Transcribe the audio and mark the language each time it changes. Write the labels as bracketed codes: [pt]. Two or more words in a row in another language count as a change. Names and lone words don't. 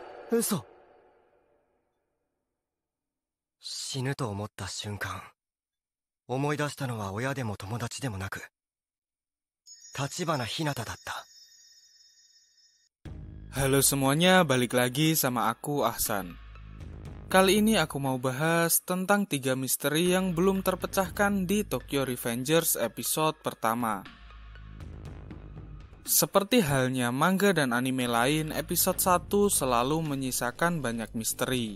[ja] 嘘。死ぬと思った瞬間、思い出したのは親でも友達でもなく、橘ひなただった。 [id] Halo semuanya, balik lagi sama aku Ahsan. Kali ini aku mau bahas tentang 3 misteri yang belum terpecahkan di Tokyo Revengers episode pertama. Seperti halnya manga dan anime lain, episode 1 selalu menyisakan banyak misteri.